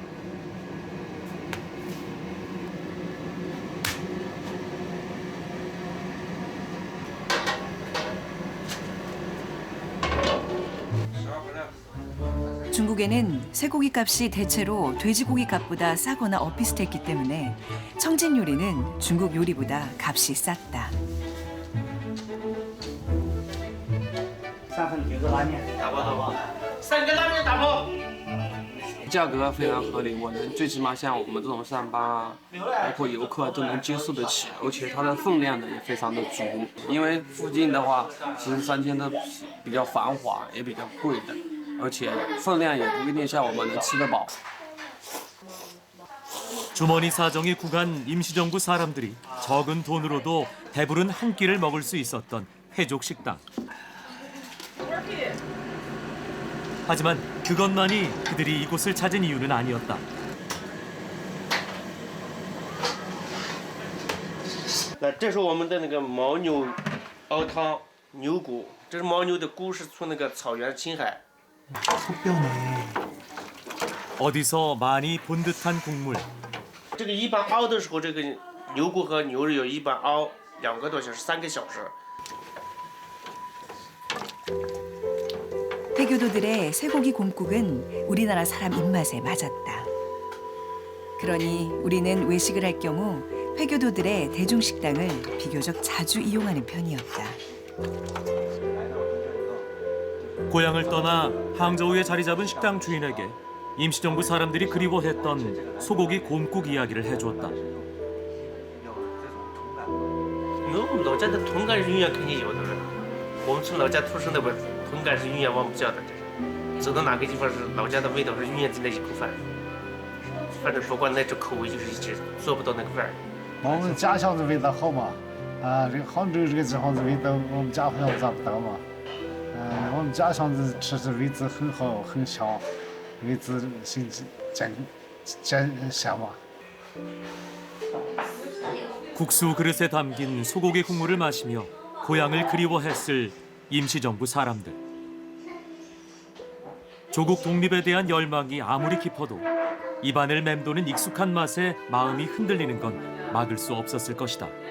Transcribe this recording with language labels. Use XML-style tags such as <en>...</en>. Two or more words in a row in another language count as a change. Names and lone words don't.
<ko>중국에는 쇠고기 값이 대체로 돼지고기 값보다 싸거나 엇비슷했기 때문에 청진 요리는 중국 요리보다 값이 쌌다.</ko> <zh>3 份9个拉面，打包。3个拉面打包。价格非常合理，我们最起码像我们这种上班啊，包括游客都能接受得起，而且它的分量呢也非常的足。因为附近的话，其实3间都比较繁华，也比较贵的，而且分量也不一定像我们能吃得饱。</zh> <ko>주머니 사정이 국한 임시정부 사람들이 적은 돈으로도 배부른 한 끼를 먹을 수 있었던 회족 식당. 하지만 그것만이 그들이 이곳을 찾은 이유는 아니었다.</ko> <zh>这是我们的那个牦牛熬汤牛骨，这是牦牛的骨是从那个草原青海。</zh> <ko>어디서 많이 본 듯한 국물.</ko> <zh>这个一般熬的时候，这个牛骨和牛肉一般熬2个多小时、3个小时。</zh> <ko>회교도들의 쇠고기 곰국은 우리나라 사람 입맛에 맞았다. 그러니 우리는 외식을 할 경우 회교도들의 대중식당을 비교적 자주 이용하는 편이었다. 고향을 떠나 항저우에 자리 잡은 식당 주인에게 임시정부 사람들이 그리워했던 소고기 곰국 이야기를 해주었다.</ko> <zh>我们老家的同感是永远肯定有的。我们从老家出生的，我同感是永远忘不掉的。走到哪个地方是老家的味道，是永远在那一口饭。反正不管哪种口味，就是一直做不到那个味儿。我们家乡的味道好嘛？啊，这个杭州这个地方的味道，我们家乡找不到嘛。我们家乡的吃的味道很好，很香，味道香嘛。</zh> <ko>국수 그릇에 담긴 소고기 국물을 마시며 고향을 그리워했을 임시정부 사람들. 조국 독립에 대한 열망이 아무리 깊어도 입안을 맴도는 익숙한 맛에 마음이 흔들리는 건 막을 수 없었을 것이다.</ko>